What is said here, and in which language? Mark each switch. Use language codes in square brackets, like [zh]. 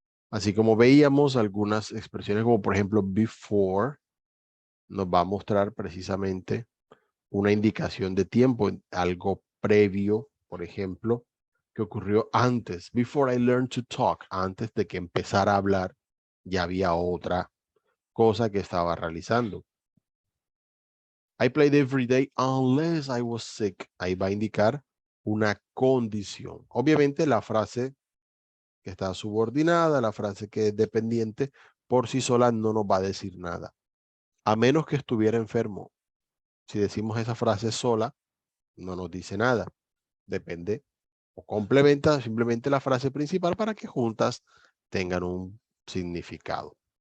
[es] Así como veíamos algunas expresiones como por ejemplo before, nos va a mostrar precisamente una indicación de tiempo, algo previo, por ejemplo, que ocurrió antes. [en] Before I learned to talk, [es] antes de que empezara a hablar, ya había otra cosa que estaba realizando. [en] I played every day unless I was sick. [es] Ahí va a indicar una condición. Obviamente la frase que está subordinada, la frase que es dependiente, por sí sola no nos va a decir nada. A menos que estuviera enfermo. Si decimos esa frase sola, no nos dice nada. Depende o complementa simplemente la frase principal para que juntas tengan un significado.